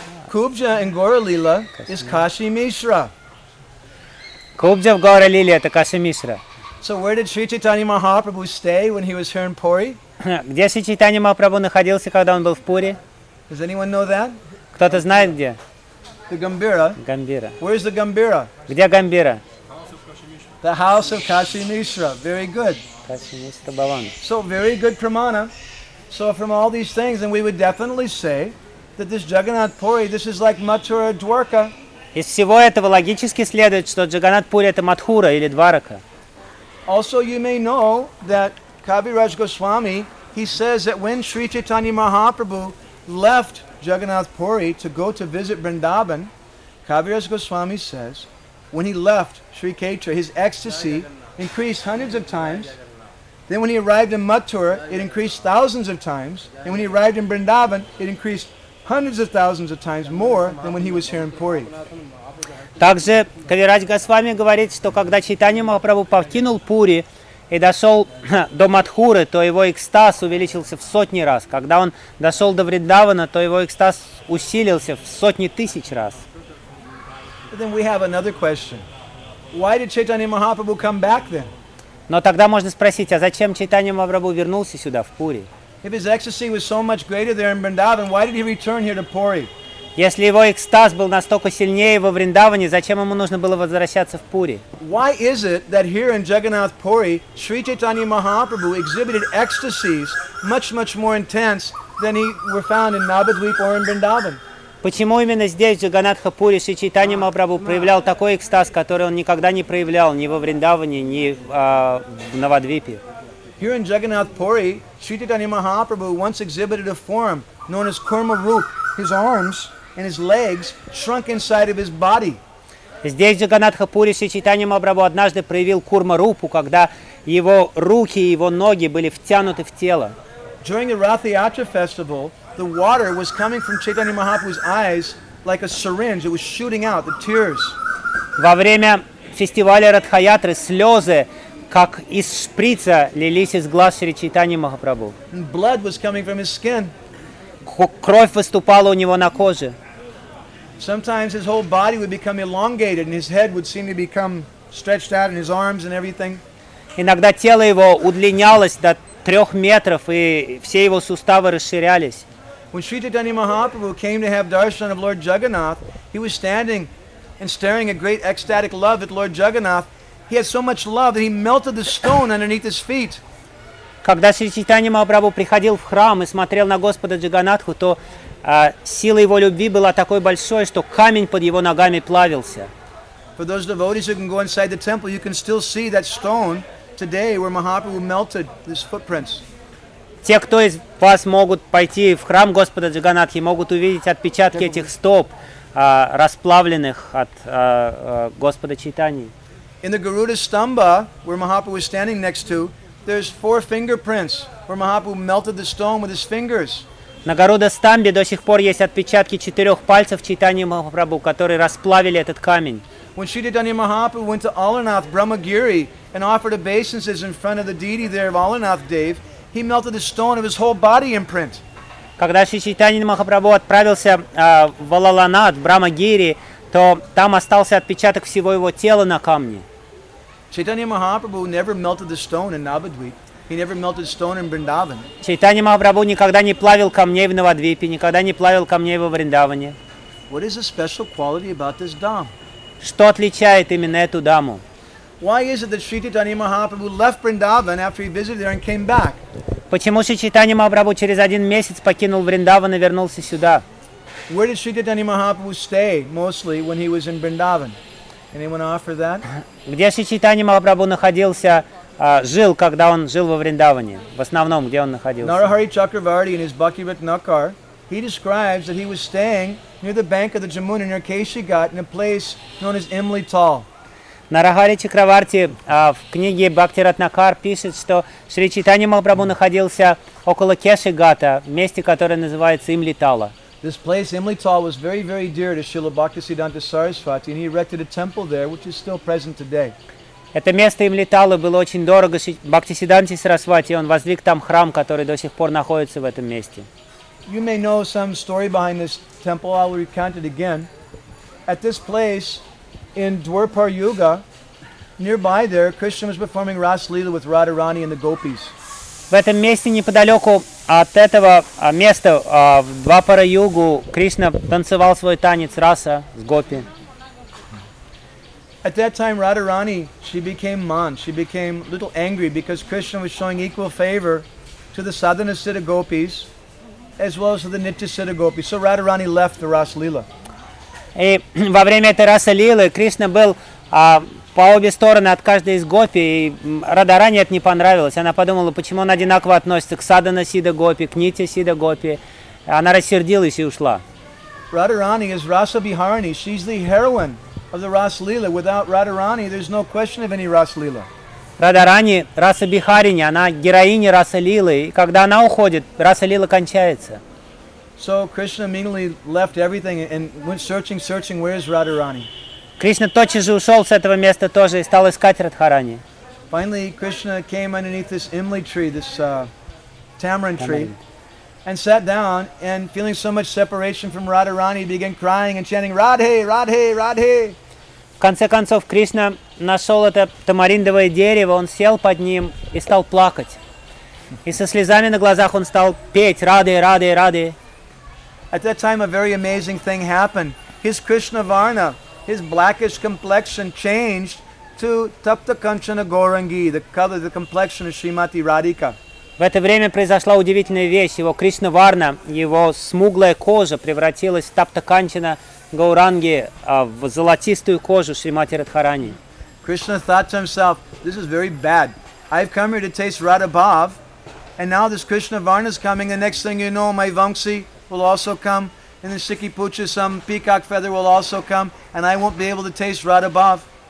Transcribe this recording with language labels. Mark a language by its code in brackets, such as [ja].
[en] Кубджа in Gora Lila is Kashi Mishra. [ru] Кубджа в Гора Лиле это Каши Мишра. [en] So where did Sri Chaitanya Mahaprabhu stay when he was here in Puri? [ru] Где Sri Chaitanya Mahaprabhu находился, когда он был в Пури? [en] Does anyone know that? [ru] Кто-то знает где? [en] The Gambira. Gambira. Where is the Gambira? [ru] Где Гамбира? [en] The house of Kashi Mishra. Very good. Kashi Mishra Bhavan. So very good, Pramana. So from all these things, and we would definitely say that this Jagannath Puri, this is like Mathura Dwarka. [ru] Из всего этого логически следует, что Джаганнат Пури это Матхура или Дварака. [en] Also, you may know that Kaviraj Goswami, he says that when Sri Chaitanya Mahaprabhu left Jagannath Puri to go to visit Vrindavan, Kaviraj Goswami says, when he left Sri Ketra, his ecstasy increased hundreds of times. Then when he arrived in Mathura, it increased thousands of times. And when he arrived in Vrindavan, it increased hundreds of thousands of times more than when he was here in Puri. [ru] Также Кавирадж Госвами говорит, что когда Чайтанья Махапрабху покинул Пури и дошел до Матхуры, то его экстаз увеличился в сотни раз. Когда он дошел до Вриндавана, то его экстаз усилился в сотни тысяч раз. [en] But then we have another question. Why did Chaitanya Mahaprabhu come back then? [ru] Но тогда можно спросить, а зачем Чайтанья Махапрабху вернулся сюда, в Пури? [en] If his ecstasy was so much greater there in Vrindavan, why did he return here to Puri? [ru] Если его экстаз был настолько сильнее во Вриндаване, зачем ему нужно было возвращаться в Пури? [en] Why is it that here in Jagannath Puri, Sri Chaitanya Mahaprabhu exhibited ecstasies much, much more intense than he were found in Navadvip or in Vrindavan? [ru] Почему именно здесь, в Джаганатхапуре, Шри Чайтанья Махапрабху проявлял такой экстаз, который он никогда не проявлял ни во Вриндаване, ни в Навадвипе? [en] Here in Jagannath Puri, Sri Chaitanya Mahaprabhu once exhibited a form known as Kurma Roop, his arms and his legs shrunk inside of his body. [ru] Здесь, в Джаганатхапуре, Шри Чайтанья Махапрабху однажды проявил Курма Рупу, когда его руки и его ноги были втянуты в тело. [en] During the Rathiatra festival, the water was coming from Chaitanya Mahaprabhu's eyes like a syringe. It was shooting out the tears. [ru] Во время фестиваля Ратхаятры слезы как из шприца лились из глаз Шри Чайтаньи Махапрабху. [en] Blood was coming from his skin. [ru] Кровь выступала у него на коже. [en] Sometimes his whole body would become elongated and his head would seem to become stretched out and his arms and everything. [ru] Иногда тело его удлинялось до трех метров, и все его суставы расширялись. [en] When Sri Chaitanya Mahaprabhu came to have darshan of Lord Jagannath, he was standing and staring at great ecstatic love at Lord Jagannath. He had so much love that he melted the stone underneath his feet. [ru] Когда Шри Чайтанья Махапрабху приходил в храм и смотрел на Господа Джаганатху, то сила его любви была такой большой, что камень под его ногами плавился. [en] For those devotees who can go inside the temple, you can still see that stone today where Mahaprabhu melted his footprints. [ru] Те, кто из вас могут пойти в храм Господа Джаганатхи, могут увидеть отпечатки этих стоп, расплавленных от Господа Чайтаньи. [en] In the Garuda Stamba, where Mahaprabhu was standing next to, there's four fingerprints where Mahaprabhu melted the stone with his fingers. [ru] На Garuda Stamba до сих пор есть отпечатки четырех пальцев Чайтаньи Махапрабху, которые расплавили этот камень. [en] When Sri Chaitanya Mahaprabhu went to Alarnath Brahmagiri and offered obeisances in front of the deity there of Alarnath Dev, he melted the stone of his whole body imprint. [ru] Когда Шри Чайтанья Махапрабху отправился в Алаланат, Брахмагири, то там остался отпечаток всего его тела на камне. [en] Chaitanya Mahaprabhu never melted the stone in Navadvip. He never melted stone in Vrindavan. [ru] Чайтанья Махапрабху никогда не плавил камней в Навадвипе, никогда не плавил камней во Вриндаване. [en] What is the special quality about this dam? [ru] Что отличает именно эту даму? [en] Why is it that Sri Chaitanya Mahaprabhu left Vrindavan after he visited there and came back? [ru] Почему Шри Чайтанья Махапрабху через один месяц покинул Вриндаван и вернулся сюда? [en] Where did Sri Chaitanya Mahaprabhu stay mostly when he was in Vrindavan? Anyone offer that? [ru] Где Шри Чайтанья Махапрабху находился, жил, когда он жил во Вриндаване? В основном, где он находился? [en] Narahari Chakravarti in his Bhakti-rit Nakar, he describes that he was staying near the bank of the Jamuna near Keshigat in a place known as Imli Tal. [ru] Narahari Chakravarti в книге Bhakti-rit Nakar пишет, что Шри Чайтанья Махапрабху находился около Кешигата, месте, которое называется Имли Тала. [en] This place, Imli Tal, was very, very dear to Srila Bhaktisiddhanta Sarasvati, and he erected a temple there, which is still present today. [ru] Это место Имли Тала было очень дорого Бхактисиддханте Сарасвати, и он воздвиг там храм, который до сих пор находится в этом месте. [en] You may know some story behind this temple. I'll recount it again. At this place, in Dwarpar Yuga, nearby there, Krishna was performing Ras Lila with Radharani and the Gopis. [ru] В этом месте неподалеку от этого места, в Двапара Югу, Кришна танцевал свой танец раса с гопи. [en] At that time, Radharani, she became mad. She became a little angry because Krishna was showing equal favor to the sadhana siddha gopis as well as to the nitya siddha gopis. So Radharani left the Ras Lila. [ru] И во время этой Раса Лилы Кришна был по обе стороны от каждой из гопи, и Радарани это не понравилось. Она подумала, почему он одинаково относится к Садана Сида Гопи, к Нити Сида Гопи. Она рассердилась и ушла. [en] Radharani is Rasa Biharani. She's the heroine of the Ras Lila. Without Radharani, there's no question of any Ras Lila. [ru] Радарани Раса Бихарини, она героиня Раса Лилы. И когда она уходит, Раса Лила кончается. [en] So Krishna immediately left everything and went searching, where is Radharani? [ru] Кришна тотчас же ушел с этого места тоже и стал искать Радхарани. [en] Finally, Krishna came underneath this Imli tree, this tamarind tree, and sat down, and feeling so much separation from Radharani, began crying and chanting, Radhe, Radhe, Radhe. [ru] В конце концов, Кришна нашел это тамариндовое дерево, он сел под ним и стал плакать. И со слезами на глазах он стал петь, Радхе, Радхе, Радхе. [en] At that time, a very amazing thing happened. His Krishna Varna, his blackish complexion changed to Tapta Kanchana Gaurangi, the color, the complexion of Srimati Radhika. [ru] В это время произошла удивительная вещь. Его Кришна Варна, его смуглая кожа превратилась в Тапта Канчана Гауранги, в золотистую кожу Шримати Радхарани. [en] Krishna thought to himself, this is very bad. I've come here to taste Radha Bhav, and now this Krishna Varna is coming. The next thing you know, my Vamsi will also come. And then Sikhi Pucha, some peacock feather will also come, and I won't be able to taste Radha Bhav.